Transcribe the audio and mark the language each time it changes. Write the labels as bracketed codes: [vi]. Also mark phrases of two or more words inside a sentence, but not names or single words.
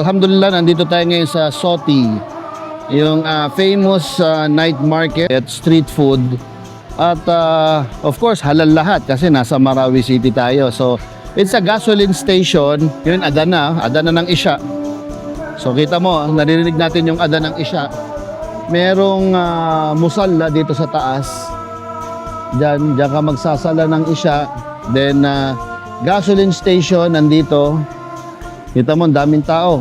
[tl] Alhamdulillah, nandito tayo ngayon sa Soti, yung [en] famous night market [tl] at [en] street food. [tl] At [en] of course, [tl] halal lahat kasi nasa Marawi City tayo. [en] So, it's a gasoline station. [tl] Yun, Adana ng Isya. So, kita mo, naririnig natin yung Adana ng Isya. Merong musalla dito sa taas. Diyan ka magsasala ng Isya. Then, [en] gasoline station [tl] nandito. Kita mo, daming tao.